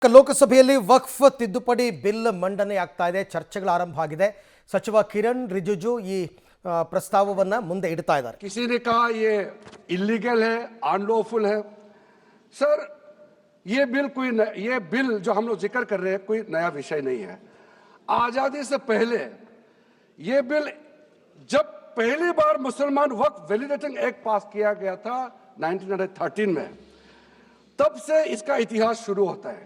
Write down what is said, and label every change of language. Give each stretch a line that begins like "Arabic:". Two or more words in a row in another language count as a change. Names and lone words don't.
Kannada: ಲೋಕಸಭೆಯಲ್ಲಿ ವಕ್ಫ್ ತಿದ್ದುಪಡಿ ಬಿಲ್ ಮಂಡನೆ ಆಗ್ತಾ ಇದೆ. ಚರ್ಚೆಗಳು ಆರಂಭ ಆಗಿದೆ. ಸಚಿವ ಕಿರಣ್ ರಿಜಿಜು ಈ ಪ್ರಸ್ತಾವವನ್ನು ಮುಂದೆ ಇಡ್ತಾ ಇದ್ದಾರೆ.
Hindi: किसी ने कहा ये इलीगल है, अनलॉफुल है। सर, ये बिल जो हम लोग जिक्र कर रहे हैं कोई नया विषय नहीं है। आजादी से पहले ये बिल जब पहली बार मुसलमान वक्फ वैलिडेटिंग एक्ट पास किया गया था 1913 में, तब से इसका इतिहास शुरू होता है।